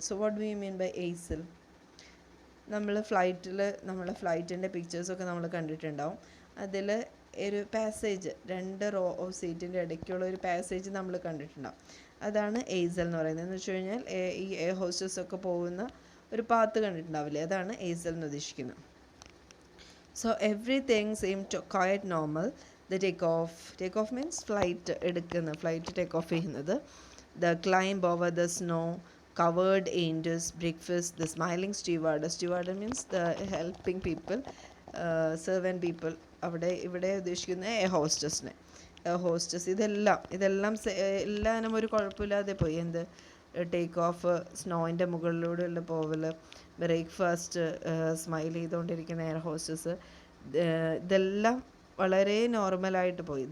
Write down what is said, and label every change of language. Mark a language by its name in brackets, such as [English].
[English] So what do you mean by aisle? [Malayalam] നമ്മളെ ഫ്ലൈറ്റിൻ്റെ പിക്ചേഴ്സൊക്കെ നമ്മൾ കണ്ടിട്ടുണ്ടാവും. അതിൽ ഒരു പാസേജ്, 2 റോ ഓഫ് സീറ്റിൻ്റെ ഇടയ്ക്കുള്ള ഒരു പാസേജ് നമ്മൾ കണ്ടിട്ടുണ്ടാവും. അതാണ് എയ്സൽ എന്ന് പറയുന്നത്. എന്ന് വെച്ച് കഴിഞ്ഞാൽ ഈ എയർ ഹോസ്റ്റസൊക്കെ പോകുന്ന ഒരു പാത്ത് കണ്ടിട്ടുണ്ടാവില്ലേ, അതാണ് എയ്സൽ എന്ന് ഉദ്ദേശിക്കുന്നത്. [English] So everything seemed quite normal. The take off means [Malayalam] flight take off ചെയ്യുന്നത്. [English] The climb over the snow covered angels, breakfast, the smiling steward means the helping people, servant people. [Malayalam] ഇവിടെ ഉദ്ദേശിക്കുന്ന air hostess. ഇതെല്ലാം എല്ലാനും ഒരു കുഴപ്പമില്ലാതെ പോയി. Take off, സ്നോയിൻ്റെ മുകളിലൂടെയുള്ള പോവൽ, breakfast, smile ചെയ്തുകൊണ്ടിരിക്കുന്ന air hostess, ഇതെല്ലാം വളരെ നോർമലായിട്ട് പോയി.